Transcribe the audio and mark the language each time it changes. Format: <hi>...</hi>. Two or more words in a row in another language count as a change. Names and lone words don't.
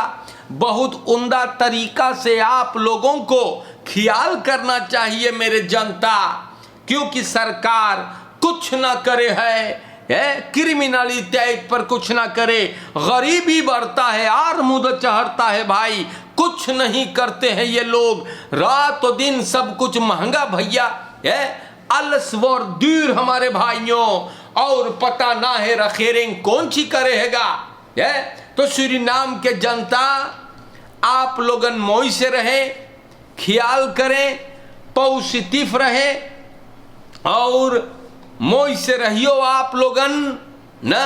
<hns>बहुत उम्दा तरीका से आप लोगों को ख्याल करना चाहिए मेरे जनता, क्योंकि सरकार कुछ ना करे है क्रिमिनलिटी पर कुछ ना करे, गरीबी बढ़ता है, आर्मुद चढ़ता है भाई, कुछ नहीं करते हैं ये लोग, रात और दिन सब कुछ महंगा भैया है,</hns> <nl>alles wordt duur</nl> <hns>हमारे भाइयों, और पता ना है रखेरेंग कौन सी करेगा है। तो सूरीनाम के जनता आप लोगन मोई से रहे, ख्याल करें, पॉजिटिव रहे और मोई से रहियो आप लोगन न।</hns>